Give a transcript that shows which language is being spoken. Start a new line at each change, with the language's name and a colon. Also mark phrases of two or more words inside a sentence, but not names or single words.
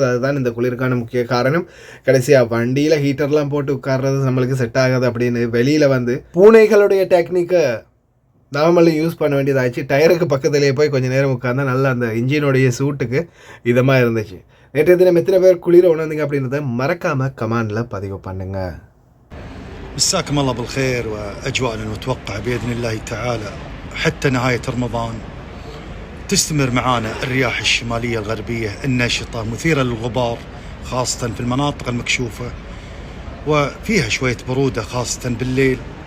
Tamil: அதுதான் இந்த குளிருக்கான முக்கிய காரணம். கடைசியாக வண்டியில் ஹீட்டர்லாம் போட்டு உட்கார்றது நம்மளுக்கு செட் ஆகாது அப்படின்னு வெளியில் பூனைகளுடைய டெக்னிக்கை நாமளும் யூஸ் பண்ண வேண்டியதாச்சு. டயருக்கு பக்கத்துலேயே போய் கொஞ்சம் நேரம் உட்கார்ந்தா நல்லா அந்த இன்ஜினுடைய சூட்டுக்கு இதமாக இருந்துச்சு. நேற்றைய தினம் எத்தனை பேர் குளிர உணர்ந்தீங்க அப்படின்றத மறக்காமல் கமெண்டில் பதிவு பண்ணுங்க.
Arabic: مساكم الله بالخير وأجواءنا المتوقعة بإذن الله تعالى حتى نهاية رمضان. تستمر معانا الرياح الشمالية الغربية النشطة مثيرة للغبار خاصة في المناطق المكشوفة، وفيها شوية برودة خاصة بالليل.